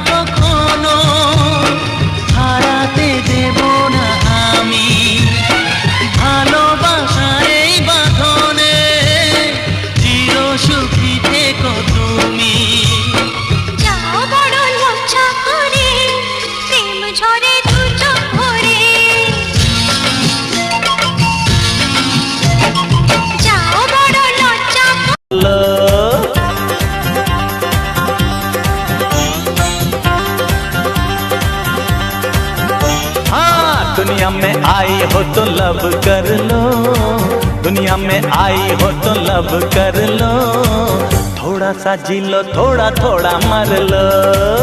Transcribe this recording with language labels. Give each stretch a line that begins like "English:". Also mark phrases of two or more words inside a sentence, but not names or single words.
Bangla: কখনো হারাতে দেব না আমি, ভালোবাসার এই বাঁধনে চির সুখী থেকো তুমি। যাও বড় লজ্জা করে প্রেম ঝরে দু চোখ ভরে, যাও বড় লজ্জা
Hindi: हाँ दुनिया में आई हो तो लब कर लो, दुनिया में आई हो तो लब कर लो, थोड़ा सा जी लो थोड़ा थोड़ा मर लो।